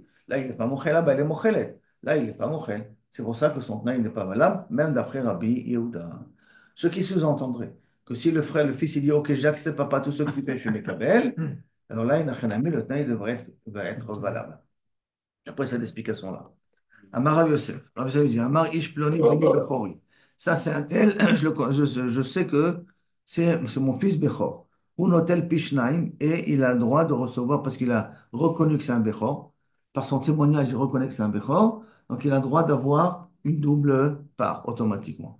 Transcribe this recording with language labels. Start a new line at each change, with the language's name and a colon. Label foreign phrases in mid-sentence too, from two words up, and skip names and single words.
French: Là, il n'est pas mochel, là-bas, il est mochelet. Là, il n'est pas mochel. C'est pour ça que son tenant, il n'est pas valable, même d'après Rabbi Yehuda. Ce qui sous-entendrait que si le frère, le fils, il dit, OK, j'accepte papa tout ce que tu fais, je suis Mekabel, alors là, il n'a rien à mettre, le tenant, il va être valable. Après cette explication-là.
Hebrew: אמר רב יוסף.
French: Rav Yosef dit,
Hebrew: אמר איש פלוני בני בכורי.
French: Ça, c'est un tel, je sais que c'est mon fils Bechor. Ou
Hebrew: נוטל פי שניים,
French: et il a le droit de recevoir, parce qu'il a reconnu que c'est un Bechor. Par son témoignage, il reconnaît que c'est un Bechor. Donc, il a le droit d'avoir une double part automatiquement.